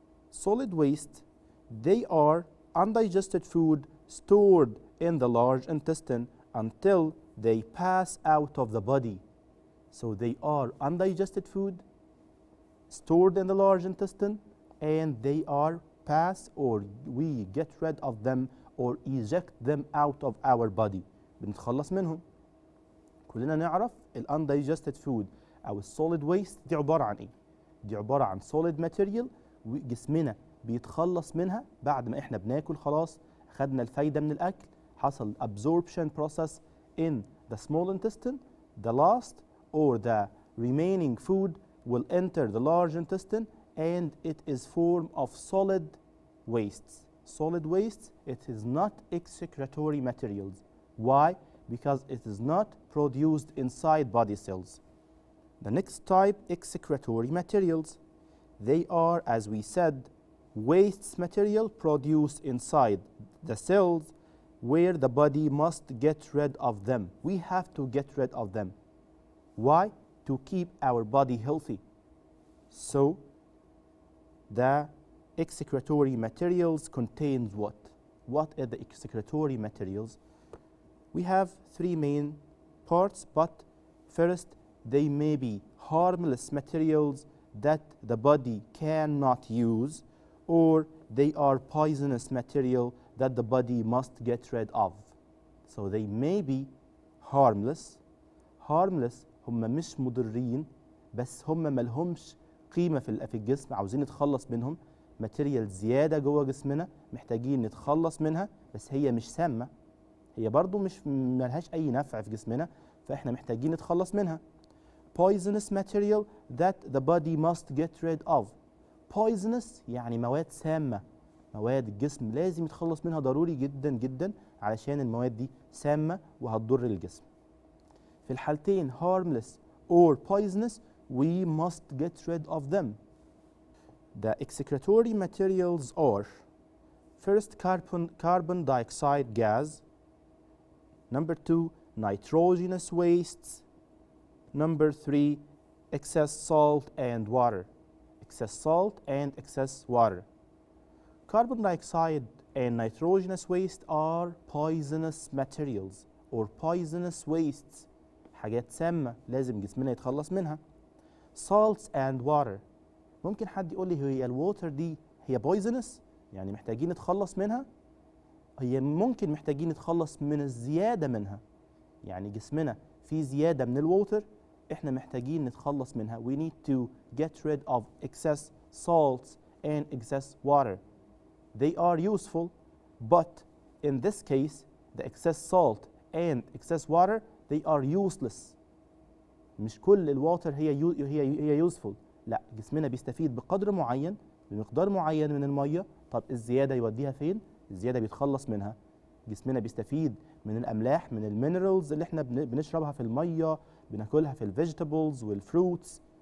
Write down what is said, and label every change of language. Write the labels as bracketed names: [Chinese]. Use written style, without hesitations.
[English] Solid waste, they are undigested food stored in the large intestine until they pass out of the body. So they are undigested food stored in the large intestine and they are pass or we get rid of them or eject them out of our body. [Arabic] بنتخلص منهم. كلنا نعرف ال [English] undigested food [Arabic] أو [English] solid waste [Arabic] دي عبارة عن إيه؟ دي عبارة عن [English] solid material [Arabic] وجسمنا بيتخلص منها بعد ما إحنا بناكل خلاص خدنا الفايدة من الأكل حصل [English] absorption process in the small intestine. The last or the remaining food will enter the large intestine and it is form of solid wastes. Solid wastes, it is not excretory materials. Why? Because it is not produced inside body cells. The next type, excretory materials. They are, as we said, waste material produced inside the cells where the body must get rid of them. We have to get rid of them. Why? To keep our body healthy. So, the excretory materials contains what? What are the excretory materials? We have three main parts, but first, they may be harmless materials that the body cannot use, or they are poisonous material that the body must get rid of. So they may be harmless. [Arabic] Harmless هم مش مضرين بس هم ملهمش قيمة في الجسم عاوزين نتخلص منهم. ماتيريال زيادة جوه جسمنا محتاجين نتخلص منها بس هي مش سامة. هي برضو مش ملهاش أي نفع في جسمنا فإحنا محتاجين نتخلص منها. [English] Poisonous material that the body must get rid of. [Arabic] Poisonous يعني مواد سامة. مواد الجسم لازم يتخلص منها ضروري جدا جدا علشان المواد دي سامة وهتضر الجسم. في الحالتين [English] harmless or poisonous we must get rid of them. The excretory materials are first carbon dioxide gas, number 2 nitrogenous wastes, number 3 excess salt and water. Excess salt and excess water. Carbon dioxide and nitrogenous waste are poisonous materials or poisonous wastes. [Arabic] حاجات سامة لازم جسمنا يتخلص منها. [English] Salts and water. [Arabic] ممكن حد يقول لي هي الووتر دي هي [English] poisonous؟ [Arabic] يعني محتاجين نتخلص منها، هي ممكن محتاجين نتخلص من الزيادة منها. يعني جسمنا في زيادة من الووتر، احنا محتاجين نتخلص منها. [English] We need to get rid of excess salts and excess water. They are useful, but in this case the excess salt and excess water they are useless. [Arabic] مش كل الواتر هي [English] useful، [Arabic] لا، جسمنا بيستفيد بقدر معين، بمقدار معين من الميه. طب الزياده يوديها فين؟ الزياده بيتخلص منها. جسمنا بيستفيد من الاملاح، من المينرالز اللي احنا بنشربها في الميه، بناكلها في الفيجيتابلز والفروتس.